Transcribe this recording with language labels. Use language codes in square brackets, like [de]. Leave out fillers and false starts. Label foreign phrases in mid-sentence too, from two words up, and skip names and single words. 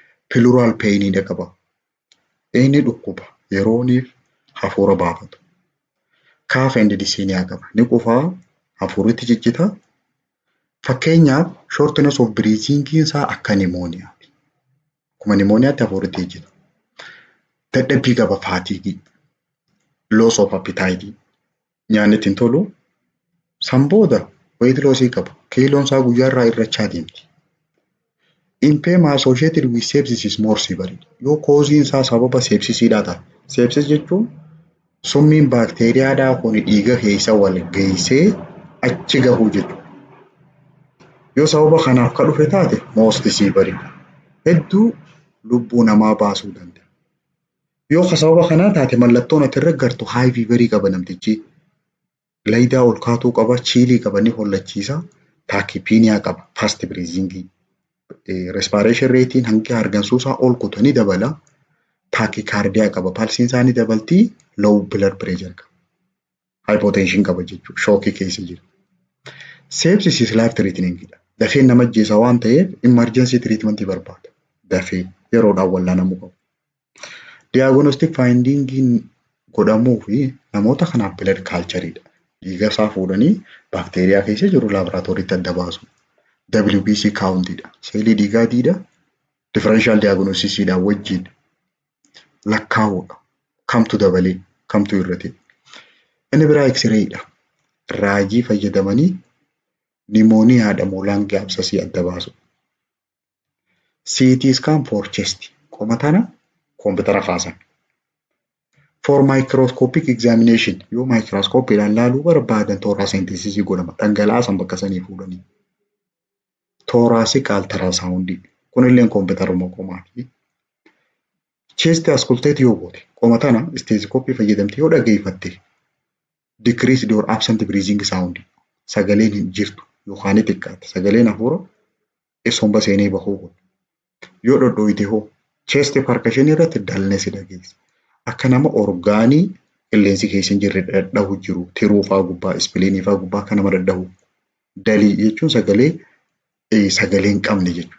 [en] Pleural pain qaba. [om] Inni dhukkuba yerooniif hafuura baafatu. [en] Cough and dyspnea qaba. [om] Ni qufaa hafuurri ciccita. Fakkeenyaaf [en] shortness of breathing [om] isaa akka nimooniyaati. Akkuma nimooniyaatti hafuurri ciccita. Dadhabbii qaba [en] fatigue. Loss of appetite. [om] Nyaanni ittiin tolu. San booda [en] weight loss [om] qaba. Kiiloon isaa guyyaarraa hir'achaa deemti. [en] Infection associated with sepsis is more severe. [om] Yoo koosiin isaa sababa sepsisiidhaa ta'a. Sepsis jechuun summiin baakteeriyaadhaa kun dhiiga keessa wal geessee achi gahuu jechuudha. Yoo sababa kanaaf kan dhufe taate [en] most severe. [om] Hedduu lubbuu namaa baasuu danda'a. Yoo sababa kanaa taate mallattoon asirra gartu [en] high fever [om] qaba namtichi. Laydaa ol kaatuu qaba, chiilii qaba ni hollachiisa, taakipiiniyaa qaba, [en] fast breathing. Respiration rate [om] hangi hargansuusaa ol kutu ni dabala. Taakikardiyaa qaba, pulsiin isaa ni dabalti, [en] low blood pressure qaba. [om] Hypotension qaba jechuudha, shookii keessa jira. [en] Sepsis is life threatening. [om] Dafee nama ajjeesa waan ta'eef [en] emergency treatment [om] barbaada. Dafee yeroodhaan wallaanamuu qabu. [en] Diagnostic finding [om] godhamuu fi namoota kanaaf [en] blood cultureedha. [om] Dhiiga isaa fuudhanii baakteeriyaa keessa jiru laaboraatooriitti adda baasu. WBC countidha. Seelii dhiigaatiidha. [en] Differential diagnosisiidhaan [om] wajjin lakkaa'uudha. Kamtu dabalee, kamtu hir'ate. Inni biraa X-rayidha. Raajii fayyadamanii nimooniyaadha moo [en] lung abscess [om] adda baasu. [en] CT scan for chest. [om] Qoma tana koompitara kaasan. [en] For microscopic examination, [om] yoo microscopiidhaan laaluu barbaadan thoracentesis godhama. Dhangala'aa san bakka sanii fuudhanii. [en] Thoracic ultrasound. [om] Kunillee koompitara qomaati. [en] Chest auscultate [om] yoo goote. Qoma tana stethoscope fayyadamtee yoo dhageeffatte. [en] Decreased or absent breathing sound. [om] Sagaleen hin jirtu yookaan xiqqaate. Sagaleen hafuura somba seenee bahuu godhu. Yoo dhodhooyite hoo [en] chest percussion [om] irratti dullness dhageessa. Akka nama orgaanii qilleensi keessa hin jirre dhadhahu jiru. Tiruu fa'aa gubbaa, ispiliinii fa'aa gubbaa akka nama dhadhahu. Dalii jechuun sagalee hin qabne jechuudha.